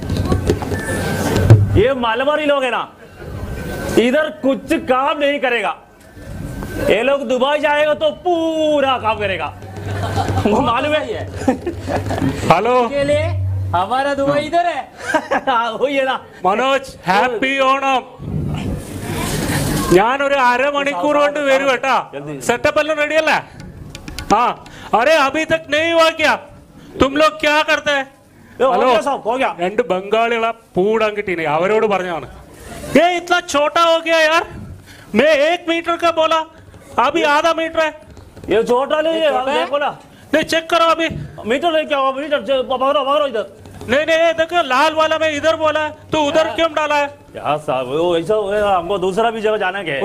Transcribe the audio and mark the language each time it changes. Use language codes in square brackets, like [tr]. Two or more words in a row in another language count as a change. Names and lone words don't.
[hi] ये मालवाड़ी लोग है ना, इधर कुछ काम नहीं करेगा। ये लोग दुबई जाएगा तो पूरा काम करेगा, वो मालूम है। हेलो के लिए हमारा दुबई इधर है। वही है ना [ml] മനോജ്, ഹാപ്പി ഓണം. ഞാനൊരു അരമണിക്കൂർ കൊണ്ട് വരും കേട്ടാ. സെറ്റപ്പ് എല്ലാം റെഡി അല്ലേ? [hi] हाँ अरे अभी तक नहीं हुआ क्या? तुम लोग क्या करते हैं? [ml] ഹലോ രണ്ട് ബംഗാളികളെ പൂടാൻ കിട്ടീനെ, അവരോട് പറഞ്ഞാണ്. [hi] ये इतना छोटा हो गया यार, मैं 1 मीटर का बोला, अभी आधा मीटर है. ये छोटा नहीं है, देखो ना। नहीं चेक करो अभी. मीटर नहीं, क्या हुआ? मीटर पकड़ो इधर। नहीं देखो लाल वाला मैं इधर बोला है, तो उधर क्यों डाला है? यार साहब वो ऐसा हमको दूसरा भी जगह जाना है।